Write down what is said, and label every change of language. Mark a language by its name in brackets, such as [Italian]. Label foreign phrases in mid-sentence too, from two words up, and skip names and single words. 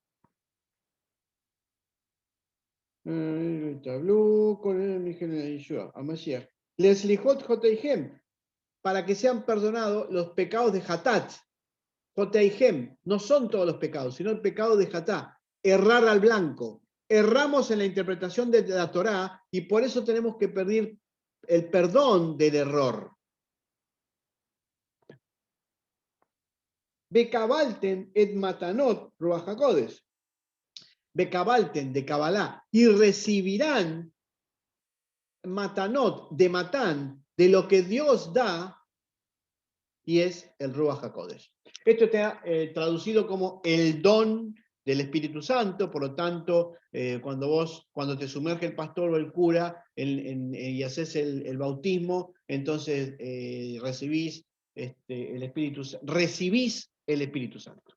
[Hebrew] לסליחות חטאיהם, [Spanish] para que sean perdonados los pecados de Hatat. Joteihem, no son todos los pecados, sino el pecado de Hatat, errar al blanco. Erramos en la interpretación de la Torá y por eso tenemos que pedir el perdón del error. [Hebrew] בקבלתם את מתנות רוח הקודש. Bekabalten, [Spanish] de Kabbalah, y recibirán matanot, de matán, de lo que Dios da, y es el [Hebrew] רוח הקודש. [Spanish] Esto está traducido como el don del Espíritu Santo, por lo tanto, cuando te sumerge el pastor o el cura y haces el bautismo, entonces recibís el Espíritu Santo.